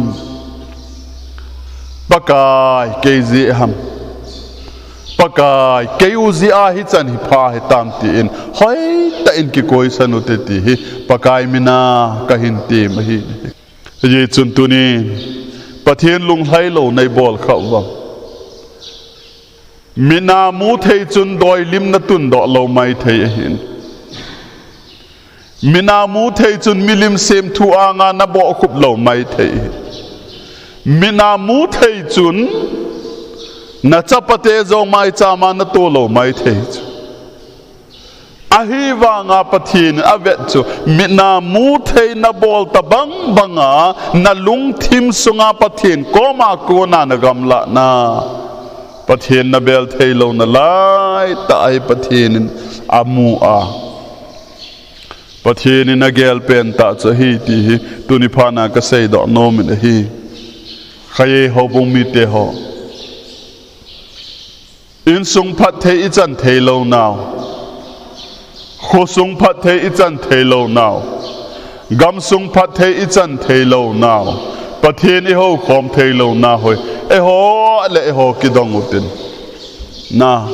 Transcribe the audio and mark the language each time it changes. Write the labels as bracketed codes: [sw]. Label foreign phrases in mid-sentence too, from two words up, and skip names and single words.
[tcz] pakai keji ham pakai keuzi a hi chan hi pha hi tam ti in hoi ta in ki koi sanote ti hi pakai mina ka hin ti ma hi ye chun tunin pathien lung hai lo nei bol khawam mina mu thei chun doi lim na tun do lo mai thei hin mina mu thei chun milim sem thu anga na bo khup lo mai thei mina mu thei chun na chapate zo mai chama na to lo mai thei ahi wanga pathin avet chu mina mu thei na bol ta bang banga na lung thim sunga pathin koma ko na gamla na pathin na bel thei lo na lai ta ai pathin amu a pathin na gel pen ta chu hi ti hi tuni phana ka sei do no min hi khaye ho bung mi te ho in sung phat thei ichan thei lo now kho sung phat thei ichan thei lo now gam sung phat thei ichan thei lo now pathin I ho khom thei lo na hoi e ho le e ho ki dong utin na